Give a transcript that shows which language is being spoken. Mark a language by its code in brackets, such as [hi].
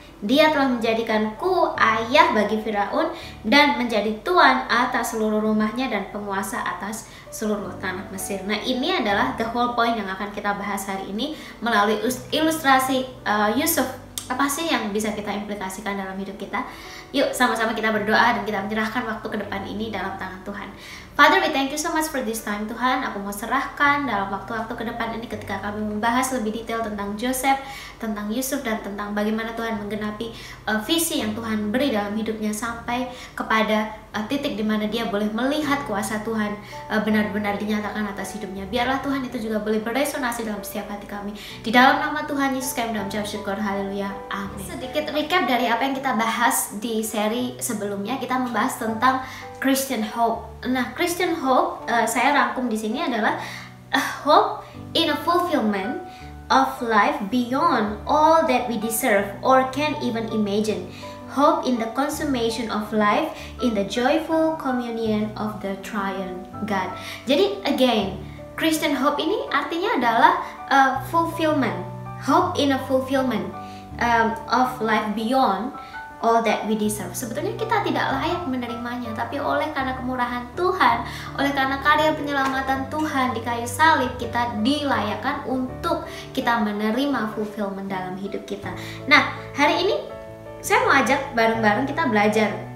[id] Dia telah menjadikanku ayah bagi Firaun dan menjadi tuan atas seluruh rumahnya dan penguasa atas seluruh tanah Mesir. Nah, ini adalah [en] the whole point [id] yang akan kita bahas hari ini melalui ilustrasi Yusuf. Apa sih yang bisa kita implikasikan dalam hidup kita? Yuk sama-sama kita berdoa dan kita menyerahkan waktu ke depan ini dalam tangan Tuhan. [en] Father, we thank you so much for this time [id] Tuhan. Aku mau serahkan dalam waktu-waktu ke depan ini ketika kami membahas lebih detail tentang Joseph, tentang Yusuf, dan tentang bagaimana Tuhan menggenapi visi yang Tuhan beri dalam hidupnya sampai kepada titik di mana dia boleh melihat kuasa Tuhan benar-benar dinyatakan atas hidupnya. Biarlah Tuhan itu juga boleh beresonasi dalam setiap hati kami. Di dalam nama Tuhan Yesus kami mengucap syukur. Haleluya. Amin. Sedikit recap dari apa yang kita bahas di seri sebelumnya. Kita membahas tentang Christian hope. Nah, Christian hope saya rangkum di sini adalah [en] a hope in a fulfillment of life beyond all that we deserve or can even imagine. Hope in the consummation of life in the joyful communion of the triune God. [id] Jadi again, Christian hope ini artinya adalah fulfillment. [en] Hope in a fulfillment of life beyond all that we deserve. [id] Sebetulnya kita tidak layak menerimanya, tapi oleh karena kemurahan Tuhan, oleh karena karya penyelamatan Tuhan di kayu salib, kita dilayakkan untuk kita menerima fulfillment dalam hidup kita. Nah, hari ini saya mau ajak bareng-bareng kita belajar.